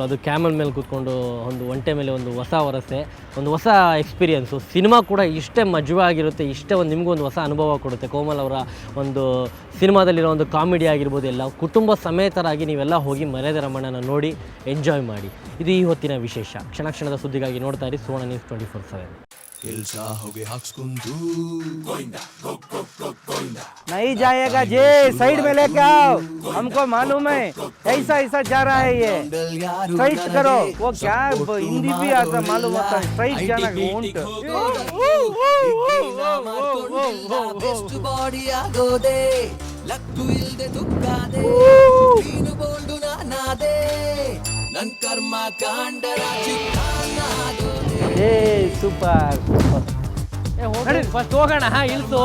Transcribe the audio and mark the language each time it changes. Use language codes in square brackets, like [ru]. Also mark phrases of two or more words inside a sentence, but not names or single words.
[kn] ಅದು ಕ್ಯಾಮಲ್ ಮೇಲೆ ಕೂತ್ಕೊಂಡು ಒಂಟೆ ಮೇಲೆ ಹೊಸ ವರಸೆ, ಹೊಸ ಎಕ್ಸ್ಪೀರಿಯೆನ್ಸು. ಸಿನಿಮಾ ಕೂಡ ಇಷ್ಟೇ ಮಜವಾಗಿರುತ್ತೆ, ಇಷ್ಟೇ ನಿಮಗೂ ಹೊಸ ಅನುಭವ ಕೊಡುತ್ತೆ. ಕೋಮಲ್ ಅವರ ಸಿನಿಮಾದಲ್ಲಿರೋ ಕಾಮಿಡಿ ಆಗಿರ್ಬೋದು, ಎಲ್ಲ ಕುಟುಂಬ ಸಮೇತರಾಗಿ ನೀವೆಲ್ಲ ಹೋಗಿ ಮರ್ಯಾದೆ ರಾಮಣ್ಣನ ನೋಡಿ ಎಂಜಾಯ್ ಮಾಡಿ. ಇದು ಈ ಹೊತ್ತಿನ ವಿಶೇಷ. ಕ್ಷಣ ಕ್ಷಣದ ಸುದ್ದಿಗಾಗಿ ನೋಡ್ತಾ ಇರಿ ಸುವರ್ಣ ನ್ಯೂಸ್ 24/7. [hi] नहीं जाएगा जी, साइड में लेके आओ, हमको मालूम है ऐसा जा रहा है ये, स्ट्राइट करो. वो क्या हिंदी भी आता मालूम होता है, स्ट्राइट जाना उंट. [kn] ಬೆಸ್ಟ್ ಬಾಡಿ ಆಗೋದೆ ಲಕ್ಕು ಇಲ್ದೆ ದುಃಖಾದೆ ನೀನು ಬೋಲ್ಡು ನಾನಾದೆ ನನ್ ಕರ್ಮ ಕಾಂಡರ ಚಿತ್ತಾನಾಗೋದೆ. ಏ ಸೂಪರ್. ಫಸ್ಟ್ ಹೋಗೋಣ, ಇಲ್ಸು